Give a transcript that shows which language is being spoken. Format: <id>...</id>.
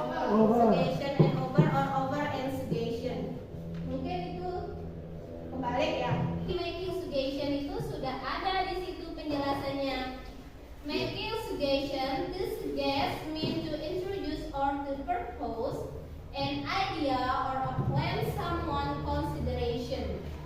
<en>Suggestion and over or over and suggestion.</en> <id>Mungkin itu kebalik ya. Making suggestion itu sudah ada di situ penjelasannya.</id> <en>Making suggestion, to suggest mean to introduce or to propose an idea or a plan someone consideration.</en>